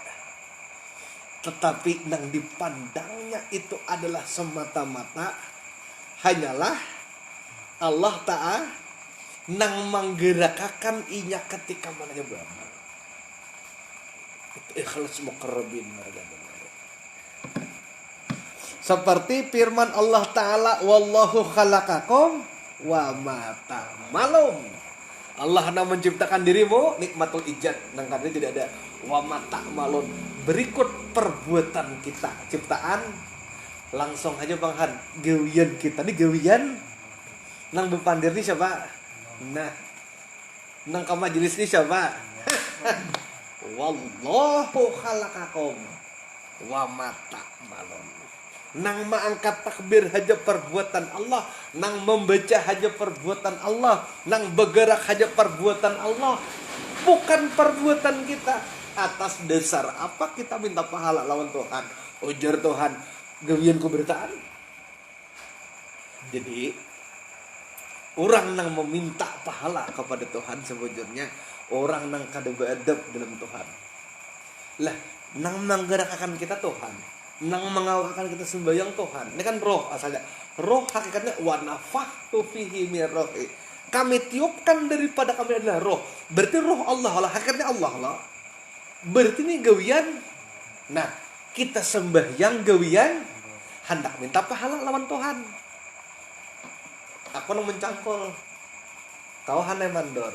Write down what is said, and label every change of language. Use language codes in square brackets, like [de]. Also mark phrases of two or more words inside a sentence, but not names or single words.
[bjn] Tetapi yang dipandangnya itu adalah semata-mata hanyalah Allah Ta'ala nang menggerakkan inya ketika mananya beramal. Itu ikhlas muqarrabin mereka. Seperti firman Allah Ta'ala, [ar] والله خلقكم وما تعملون. [bjn] Allah yang menciptakan dirimu, [ar] نعمة الإيجاد. [bjn] Nang katanya tidak ada [ar] وما تعملون. [bjn] Berikut perbuatan kita, ciptaan. Langsung aja Bang Han, gawian kita. Ini gawian nang bepandir ni siapa? Nah, nang ka majelis ni siapa? [ar] والله خلقكم وما تعملون. [bjn] nang mengangkat takbir haja perbuatan Allah, nang membaca haja perbuatan Allah, nang bergerak haja perbuatan Allah, bukan perbuatan kita. Atas dasar apa kita minta pahala lawan Tuhan? Ujar Tuhan, gawian kuberitaan. Jadi orang nang meminta pahala kepada Tuhan sebujurnya orang nang kada beadab dalam Tuhan. Lah, nang menggerakkan kita Tuhan, nang mengawalkan kita sembahyang Tuhan. Ini kan roh asalnya. Roh hakikatnya [ar] ونفخت فيه من روحي. [bjn] Kami tiupkan daripada kami adalah roh. Berarti roh Allah lah, hakikatnya Allah lah. Berarti ini gawian. Nah, kita sembahyang gawian hendak minta pahala lawan Tuhan. Aku nang mencangkol. Kau hanai mandor.